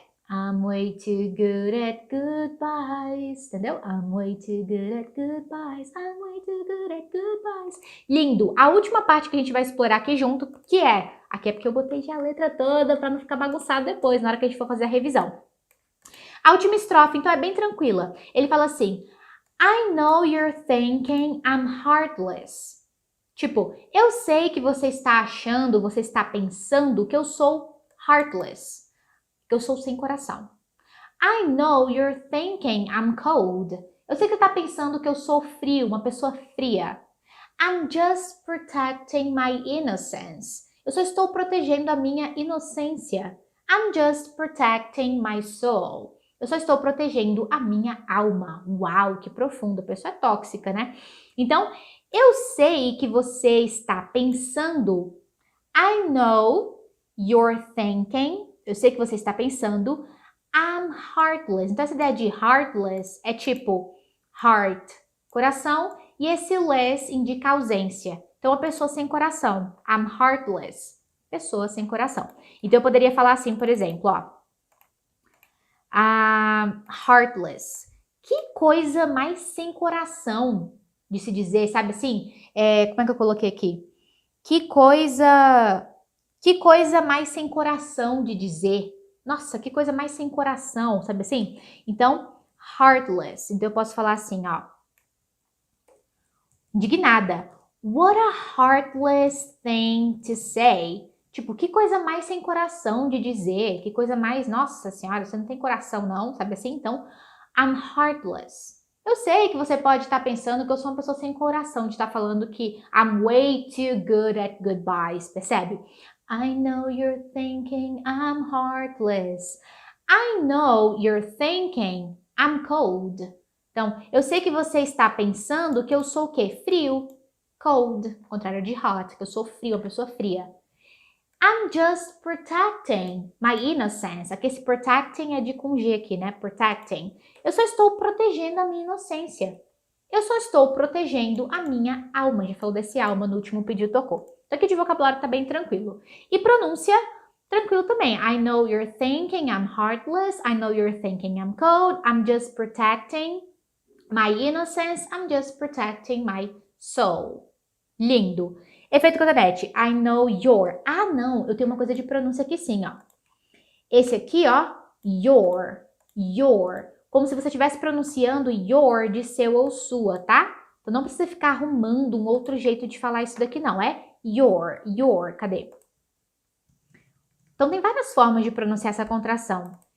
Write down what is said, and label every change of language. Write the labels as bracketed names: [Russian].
[English] I'm way too good at goodbyes. [Portuguese] Entendeu? [English] I'm way too good at goodbyes. I'm way too good at goodbyes. [Portuguese] Lindo. A última parte que a gente vai explorar aqui junto, que é... Aqui é porque eu botei já a letra toda para não ficar bagunçado depois, na hora que a gente for fazer a revisão. A última estrofe, então, é bem tranquila. Ele fala assim... [English] I know you're thinking I'm heartless. [Portuguese] Tipo, eu sei que você está achando, você está pensando que eu sou heartless. Que eu sou sem coração. [English] I know you're thinking I'm cold. [Portuguese] Eu sei que você está pensando que eu sou frio, uma pessoa fria. [English] I'm just protecting my innocence. [Portuguese] Eu só estou protegendo a minha inocência. [English] I'm just protecting my soul. [Portuguese] Eu só estou protegendo a minha alma. Uau, que profundo. A pessoa é tóxica, né? Então, eu sei que você está pensando. [English] I know you're thinking. [Portuguese] Eu sei que você está pensando. [English] I'm heartless. [Portuguese] Então, essa ideia de heartless é tipo heart, coração, e esse less indica ausência. Então, a pessoa sem coração. [English] I'm heartless. [Portuguese] Pessoa sem coração. Então, eu poderia falar assim, por exemplo, ó. Heartless. Que coisa mais sem coração de se dizer, sabe assim? Como é que eu coloquei aqui? Que coisa mais sem coração de dizer. Nossa, que coisa mais sem coração, sabe assim? Então, heartless. Então, eu posso falar assim, ó. Indignada. [English] What a heartless thing to say. [Portuguese] Tipo, que coisa mais sem coração de dizer, que coisa mais, nossa senhora, você não tem coração não, sabe assim? Então, I'm heartless. Eu sei que você pode estar pensando que eu sou uma pessoa sem coração, de estar falando que [English] I'm way too good at goodbyes, [Portuguese] percebe? [English] I know you're thinking I'm heartless. I know you're thinking I'm cold. [Portuguese] Então, eu sei que você está pensando que eu sou o quê? Frio. Cold, contrário de hot, que eu sou frio, uma pessoa fria. [English] I'm just protecting my innocence. [Portuguese] Aqui esse protecting é de com G aqui, né? Protecting. Eu só estou protegendo a minha inocência. Eu só estou protegendo a minha alma. Já falou desse alma no último pedido tocou. Então aqui de vocabulário tá bem tranquilo. E pronúncia, tranquilo também. [English] I know you're thinking I'm heartless. I know you're thinking I'm cold. I'm just protecting my innocence. I'm just protecting my soul. [Portuguese] Lindo. Efeito cotonete. [English] I know your. [Portuguese] Ah, não. Eu tenho uma coisa de pronúncia aqui sim, ó. Esse aqui, ó. Your. Your. Como se você estivesse pronunciando your de seu ou sua, tá? Então não precisa ficar arrumando um outro jeito de falar isso daqui, não. É your. Your. Cadê? Então tem várias formas de pronunciar essa contração.